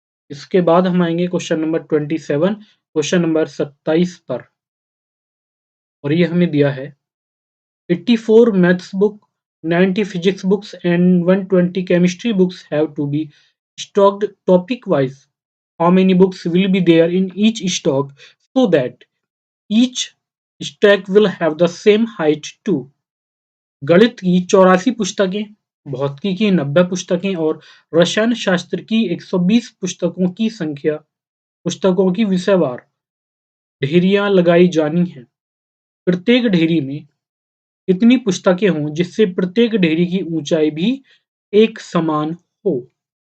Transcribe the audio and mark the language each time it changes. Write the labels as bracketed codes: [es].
[hi] इसके बाद हम आएंगे क्वेश्चन नंबर 27, क्वेश्चन नंबर 27 पर, और ये हमें दिया है [en] 84 maths book, 90 physics books and 120 chemistry books have to be stocked topic wise. How many books will be there in each stock so that each stack will have the same height too? [hi] गणित की 84 पुस्तकें, भौतिकी की 90 पुस्तकें और रसायन शास्त्र की 120 पुस्तकों की संख्या, पुस्तकों की विषयवार ढेरियां लगाई जानी है। प्रत्येक ढेरी में इतनी पुस्तकें हों जिससे प्रत्येक ढेरी की ऊंचाई भी एक समान हो।